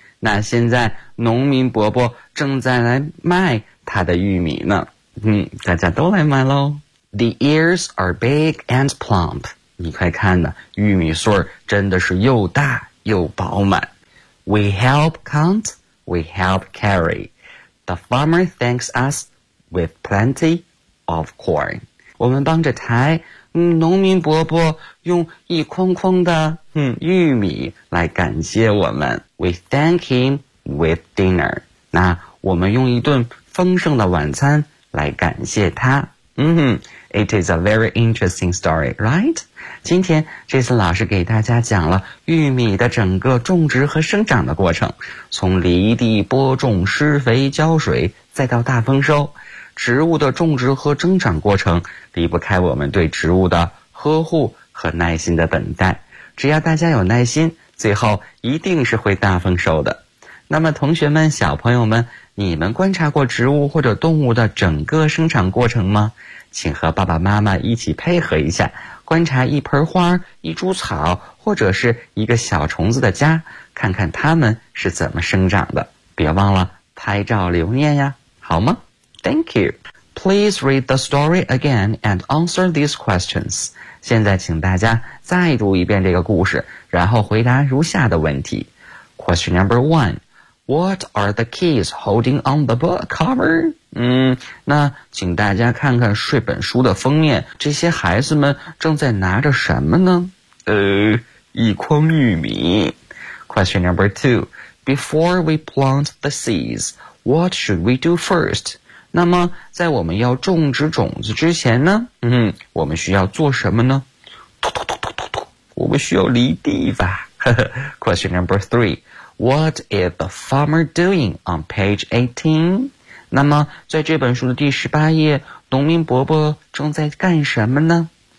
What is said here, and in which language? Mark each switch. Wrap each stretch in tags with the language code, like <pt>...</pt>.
<zh>那现在农民伯伯正在来卖他的玉米呢。大家都来买咯。</zh> <en>The ears are big and plump.</en> <zh>你快看呢，玉米穗真的是又大又饱满。</zh> <en>We help count, we help carry. The farmer thanks us with plenty of corn.</en> <zh>我们帮着抬，农民伯伯用一筐筐的玉米来感谢我们。</zh> <en>We thank him with dinner.</en> <zh>那我们用一顿丰盛的晚餐来感谢他。</zh> <en>It is a very interesting story, right?</en> <zh>今天这次老师给大家讲了玉米的整个种植和生长的过程，从犁地播种、施肥、浇水，再到大丰收。植物的种植和生长过程离不开我们对植物的呵护和耐心的等待，只要大家有耐心，最后一定是会大丰收的。那么同学们、小朋友们，你们观察过植物或者动物的整个生长过程吗？请和爸爸妈妈一起配合一下，观察一盆花、一株草或者是一个小虫子的家，看看它们是怎么生长的。别忘了拍照留念呀，好吗？</zh> <en>Thank you. Please read the story again and answer these questions.</en> <zh>现在请大家再读一遍这个故事，然后回答如下的问题。</zh> <en>Question number one. What are the keys holding on the book cover?</en> <zh>那请大家看看这本书的封面，这些孩子们正在拿着什么呢？一筐玉米。</zh> <en>Question number two. Before we plant the seeds, what should we do first?</en> <zh>那么在我们要种植种子之前呢？我们需要做什么呢？突突突突突突，我们需要犁地吧。</zh> <en>Question number three. What is the farmer doing on page 18?</en> <zh>那么在这本书的第十八页，农民伯伯正在干什么呢？</zh>